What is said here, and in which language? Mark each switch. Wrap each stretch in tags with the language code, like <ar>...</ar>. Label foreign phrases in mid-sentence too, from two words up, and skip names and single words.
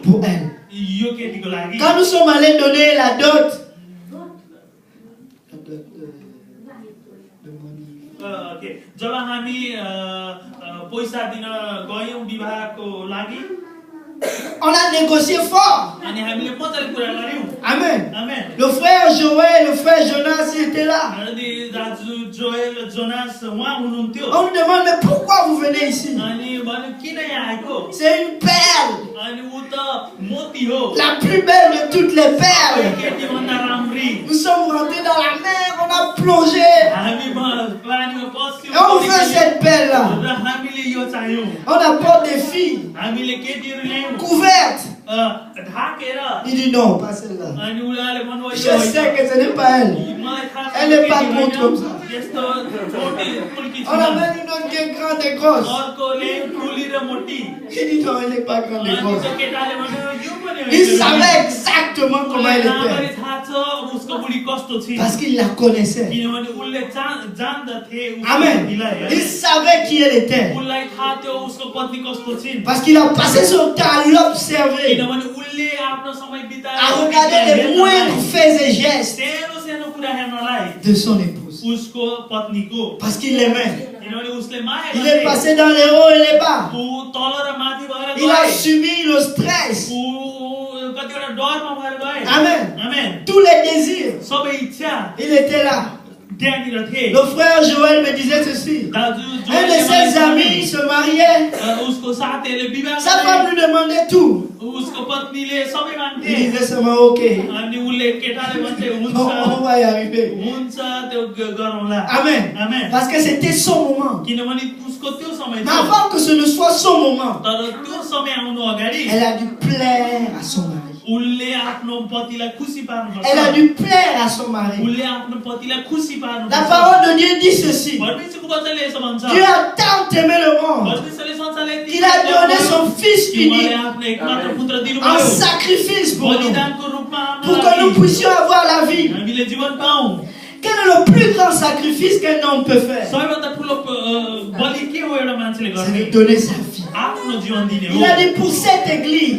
<fr>pour elle.</fr> <ne>यो केटीको लागि</ne> <fr>Quand nous sommes allés donner la dot de Monique,</fr> <ne>ओके जब हामी पैसा दिन गयौं विवाहको लागि</ne> <fr>On a négocié fort.</fr> <ne>अनि हामीले मजाले कुरा गर्यौं</ne> <fr>Amen.</fr> <ne>आमेन</ne> <fr>Le frère Joël, le frère Jonas, il était là.</fr> <ne>अनि दाजु जोएल जोनास उहाँ हुनुहुन्थ्यो</ne> <fr>On nous demande, mais pourquoi vous venez ici?</fr> <ne>अनि भन्यो किन यहाँ आएको</ne> <fr>C'est une perle.</fr> <ne>अनि उ त मोती हो</ne> <fr>La plus belle de toutes les perles.</fr> <ne>केटी भन्दा राम्री</ne> <fr>Nous sommes rentrés dans la mer, on a plongé.</fr> <ne>हामी पानीमा पस्यौं</ne> <fr>Et on veut cette perle-là.</fr> <ne>र हामीले यो चाहियौं</ne> <fr>On apporte des filles</fr> <ne>हामीले केटीहरु ल्यायौं</ne> <fr>couvertes.</fr> <ne>ढाकेर</ne> <fr>Il dit non, pas celle-là.</fr> <ne>अनि उनीहरूले भन्नुभयो</ne> <fr>Je sais que ce n'est pas elle.</fr> <ne>मलाई थाहा छ</ne> <fr>Elle n'est pas</fr> <ne>केटी</ne> <fr>trop</fr> <ne>होइन,</ne> <fr>comme ça.</fr> <ne>यस्तो छोटी फुल्की</ne> <fr>On</fr> <ne>छ</ne> <fr>amène une autre qui est grande et grosse.</fr> <ne>अर्को ल्यायौं ठुली र मोटी</ne> <fr>Il dit non, elle n'est pas grande et</fr> <ne>अनि</ne> <fr>grosse.</fr> <ne>त्यो केटाले भन्यो यो पनि होइन।</ne> <fr>Il savait exactement comment elle</fr> <ne>राम्ररी</ne> <fr>était.</fr> <ne>थाहा छ उसको बुढी कस्तो छ</ne> <fr>Parce qu'il la connaissait.</fr> <ne>किनभने उसले जान्दथे उसको</ne> <fr>Amen.</fr> <ne>बुढीलाई है।</ne> <fr>Il savait qui elle était.</fr> <ne>उसलाई थाहा थियो उसको पत्नी कस्तो छिन्</ne> <fr>Parce qu'il a passé son temps à l'observer,</fr> <ne>किनभने उसले आफ्नो समय बिताएर</ne> <fr>à regarder les moindres faits et gestes</fr> <ne>सानो सानो कुरा हेर्नलाई</ne> <fr>de son épouse.</fr> <ne>उसको पत्नीको</ne> <fr>Parce qu'il l'aimait.</fr> <ne>किनभने उसले माया</ne> <fr>Il est</fr> <ne>गर्थे।</ne> <fr>passé dans les hauts et les bas.</fr> <ne>ऊ तल र माथि भएर</ne> <fr>Il a</fr> <ne>गए</ne> <fr>subi le stress.</fr> <ne>ऊ कतिवटा डरमा भएर गए</ne> <fr>Amen.</fr> <ne>आमेन</ne> <fr>Tous les désirs.</fr> <ne>सबै इच्छा</ne> <fr>Il était là.</fr> <ne>त्यहाँनिर थिए</ne> <fr>Le frère Joël me disait ceci.</fr> <ne>दाजु</ne> <fr>Un de ses amis se mariait.</fr> <ne>उसको साथीहरूले विवाह</ne> <fr>Sa femme lui demandait tout.</fr> <ne>उसको पत्नीले सबै मान्थे</ne> <fr>Il disait seulement ok.</fr> <ne>अनि उसले केटाले भन्थे हुन्छ</ne> <fr>On va y arriver.</fr> <ne>हुन्छ त्यो गरौँला</ne> <fr>Amen.</fr> <ne>आमेन</ne> <fr>Parce que c'était son moment.</fr> <ne>किनभने उसको त्यो समय</ne> <fr>Mais</fr> <ne>थियो</ne> <fr>avant que ce ne soit son moment,</fr> <ne>तर त्यो समय आउनु अगाडि</ne> <fr>elle a dû plaire à son mari.</fr> <ne>उसले आफ्नो पतिलाई खुसी पार्नुपर्छ</ne> <fr>Elle a dû plaire à son mari.</fr> <ne>उसले आफ्नो पतिलाई खुसी</ne> <fr>La</fr> <ne>पार्नुपर्छ</ne> <fr>parole de Dieu dit ceci.</fr> <ne>परमेश्वरको वचनले यसो भन्छ</ne> <fr>Dieu a tant aimé le monde</fr> <ne>परमेश्वरले संसारलाई यति</ne> <fr>qu'il a donné son Fils</fr> <ne>कि उहाँले</ne> <fr>unique</fr> <ne>आफ्नो एकमात्र पुत्र</ne> <fr>en</fr> <ne>दिनुभयो</ne> <fr>sacrifice pour nous,</fr> <ne>बलिदानको रूपमा</ne> <fr>pour</fr> <ne>हाम्रो</ne> <fr>que nous</fr> <ne>लागि</ne> <fr>puissions avoir la vie.</fr> <ne>हामीले जीवन पाऊँ</ne> <fr>Quel est le plus grand sacrifice qu'un homme peut faire?</fr> <ne>सबैभन्दा ठुलो बलि के हो एउटा मान्छेले</ne> <fr>C'est</fr> <ne>गर्ने</ne> <fr>de donner sa vie.</fr> <ne>आफ्नो जीवन दिने</ne> <fr>Il a</fr> <ne>हो</ne> <fr>dit pour cette église,</fr>